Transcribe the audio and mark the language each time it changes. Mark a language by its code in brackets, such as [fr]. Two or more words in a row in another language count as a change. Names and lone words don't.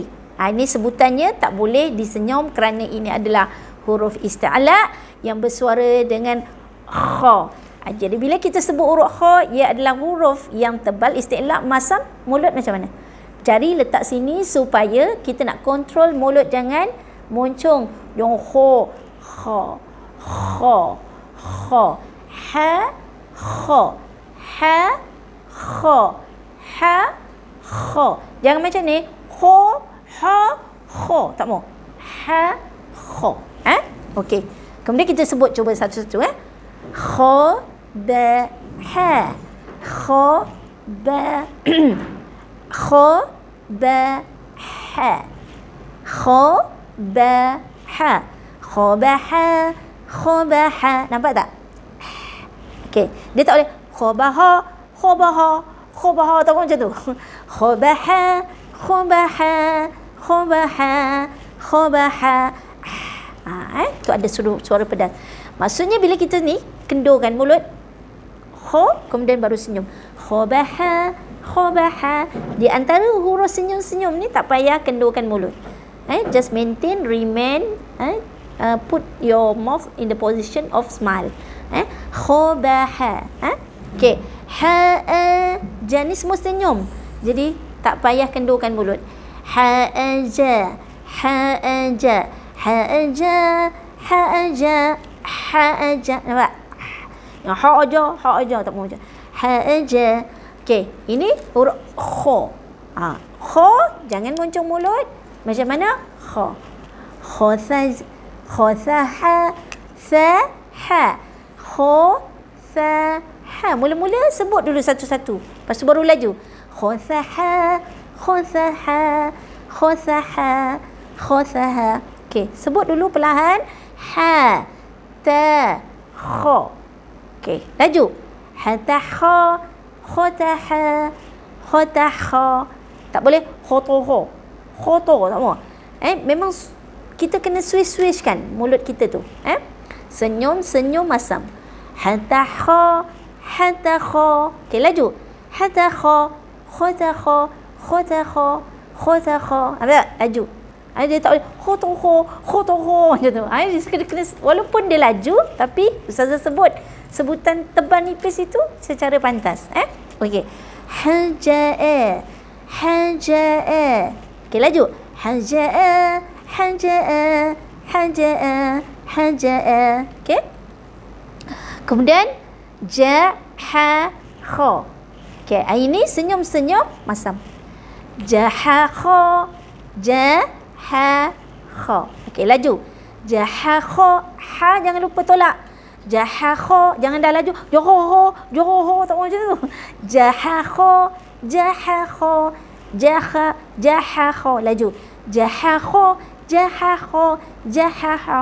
[ms] Ini sebutannya tak boleh disenyum kerana ini adalah huruf isti'la yang bersuara dengan kha. Jadi bila kita sebut huruf kha, ia adalah huruf yang tebal isti'la, masam mulut macam mana? Jari letak sini supaya kita nak kontrol mulut jangan moncong. Yang [ar] kha, kha, kha, kha. Ha, kha, ha, kha, ha, kha. [ms] Jangan macam ni. [ar] Kha, ha, kha. [ms] Tak mau. [ar] Ha, kha. [ms] Okey. Kemudian kita sebut cuba satu-satu. [ar] Kha, ba, ha. Kha, ba, kha, ba, ha. Kha, ba, ha. Kha, ba, ha. Kha, ba, ha. [ms] Nampak tak? Okey, dia tak boleh [ar] khabaha, khabaha, khabaha, [ms] tak macam tu. [ar] Khabaha, khabaha, khabaha, khabaha. [ms] Tu ada suara pedas. Maksudnya bila kita ni kendurkan mulut, kemudian baru senyum. [ar] Khabaha, khabaha. [ms] Di antara huruf senyum-senyum ni tak payah kendurkan mulut. [en] Just maintain, remain, put your mouth in the position of smile. [ms] Khabaha. Okey. Ja ni semua senyum. Jadi tak payah kendurkan mulut. [ar] Haja, haja, haja, haja, haja. [ms] Nampak? Yang haja tak mau je. Haja. Okey, ini huruf kha. Kha jangan goncang mulut. Macam mana? [ar] Kha. Khasaj, khasaha, sa, ha. Kha, sa, ha. [ms] Mula-mula sebut dulu satu-satu. Lepas tu baru laju. [ar] Khasaha, khasaha, khasaha, khasaha. [ms] Okey, sebut dulu perlahan. [ar] Ha, ta, kha. [ms] Okey, laju. [ar] Hatta kha, khataha, khataha. [ms] Tak boleh khotoho. Khoto tak mau. Memang kita kena swish kan mulut kita tu. Senyum, senyum masam. [ar] Hatta kha, hatta kha. [ms] Okey, laju. [ar] Hatta kha, khataha, khataha, khataha. [ms] Ada laju. Dia tak boleh khotoho macam tu. Dia kena, walaupun dia laju tapi ustazah sebut sebutan tebal nipis itu secara pantas. Okey. [ar] Haja'a, haja'a. [ms] Okey, laju. [ar] Haja'a, haja'a, haja'a, haja'a. [ms] Okey. Kemudian [ar] jaha kha. [ms] Okey, ini senyum-senyum masam. [ar] Jaha kha, jaha kha. [ms] Okey, laju. [ar] Jaha kha, [ms] ha jangan lupa tolak. Jaha jangan dah laju. Joho tak mau macam tu. [ar] Jaha jaha laju. Jaha.